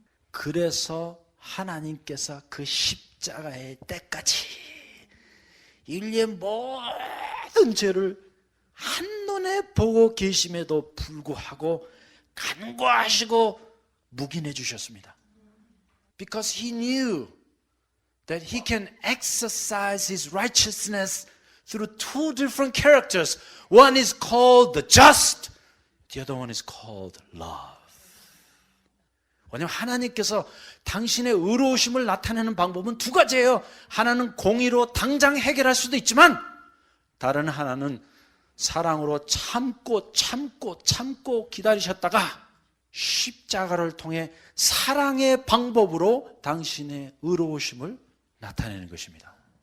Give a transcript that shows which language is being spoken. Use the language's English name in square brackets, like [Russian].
[Korean] 그래서 하나님께서 그 십자가의 때까지 인류의 모든 죄를 한눈에 보고 계심에도 불구하고 간과하시고 묵인해 주셨습니다. [English] Because he knew that he can exercise his righteousness through two different characters. One is called the just, the other one is called love. [Korean] 왜냐하면 하나님께서 당신의 의로우심을 나타내는 방법은 두 가지예요. 하나는 공의로 당장 해결할 수도 있지만 다른 하나는 사랑으로 참고 기다리셨다가 십자가를 통해 사랑의 방법으로 당신의 의로우심을 나타내는 것입니다.